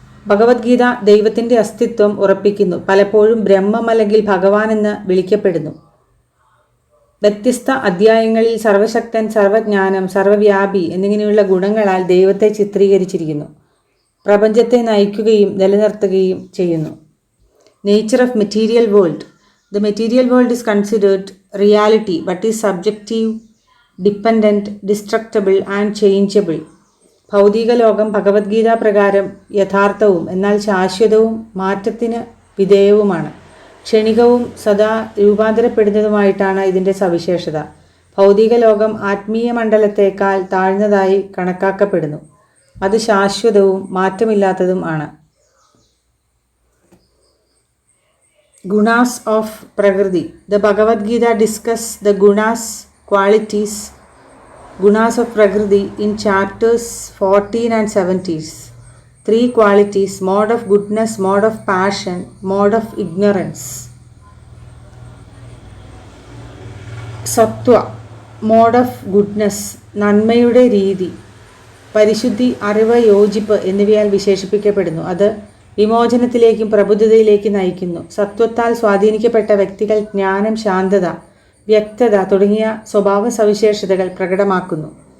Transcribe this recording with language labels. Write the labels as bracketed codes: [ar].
[ml] ഭഗവത്ഗീത ദൈവത്തിൻ്റെ അസ്തിത്വം ഉറപ്പിക്കുന്നു. പലപ്പോഴും ബ്രഹ്മം അല്ലെങ്കിൽ ഭഗവാൻ എന്ന് വിളിക്കപ്പെടുന്നു. വ്യത്യസ്ത അധ്യായങ്ങളിൽ സർവശക്തൻ, സർവജ്ഞാനം, സർവവ്യാപി എന്നിങ്ങനെയുള്ള ഗുണങ്ങളാൽ ദൈവത്തെ ചിത്രീകരിച്ചിരിക്കുന്നു. പ്രപഞ്ചത്തെ നയിക്കുകയും നിലനിർത്തുകയും ചെയ്യുന്നു. [en] Nature of material world. The material world is considered reality but is subjective, dependent, destructible and changeable. [ml] ഭൗതിക ലോകം ഭഗവത്ഗീത പ്രകാരം യഥാർത്ഥവും എന്നാൽ ശാശ്വതവും മാറ്റത്തിന് വിധേയവുമാണ്. ക്ഷണികവും സദാ രൂപാന്തരപ്പെടുന്നതുമായിട്ടാണ് ഇതിൻ്റെ സവിശേഷത. ഭൗതിക ലോകം ആത്മീയ മണ്ഡലത്തേക്കാൾ താഴ്ന്നതായി കണക്കാക്കപ്പെടുന്നു. അത് ശാശ്വതവും മാറ്റമില്ലാത്തതും ആണ്. [en] Gunas of Prakriti. The Bhagavad Gita discuss the qualities of Prakriti in chapters 14 and 17. 3 qualities: mode of goodness, mode of passion, mode of ignorance. Sattva, mode of goodness, [ml] നന്മയുടെ രീതി, പരിശുദ്ധി, അറിവ്, യോജിപ്പ് എന്നിവയാൽ വിശേഷിപ്പിക്കപ്പെടുന്നു. അത് വിമോചനത്തിലേക്കും പ്രബുദ്ധതയിലേക്കും നയിക്കുന്നു. സത്വത്താൽ സ്വാധീനിക്കപ്പെട്ട വ്യക്തികൾ ജ്ഞാനം, ശാന്തത, വ്യക്തത തുടങ്ങിയ സ്വഭാവ സവിശേഷതകൾ പ്രകടമാക്കുന്നു.